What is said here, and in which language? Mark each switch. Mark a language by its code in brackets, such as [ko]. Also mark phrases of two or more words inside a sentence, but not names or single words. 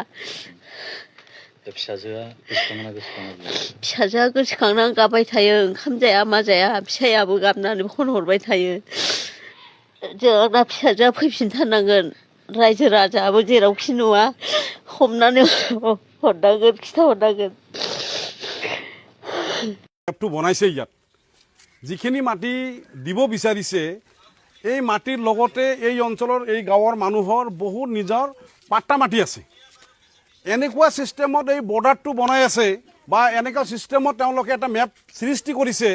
[brx] फिसाजोआ गोसोखाङोना गोसोखाङा? फिसाजोआ गोसोखांनानै गाबबाय थायो। ओंखाम जाया मा जाया। फिसायाबो गाबनानै फन हरबाय थायो। जोंना फिसाजोआ फैफिनथारनांगोन। रायजो राजायाबो जेरावखि नुवा हमनानै हरनांगोन, खिथाहरनांगोन। [as] এপটো বনাইছে ইয়াত যিখিনি মাটি দিব বিচাৰিছে, এই মাটিৰ লগতে এই অঞ্চলৰ এই গাঁৱৰ মানুহৰ বহুত নিজৰ পাট্টা মাটি আছে। এনেকুৱা চিষ্টেমত এই বৰ্ডাৰটো বনাই আছে বা এনেকুৱা চিষ্টেমত তেওঁলোকে এটা মেপ সৃষ্টি কৰিছে।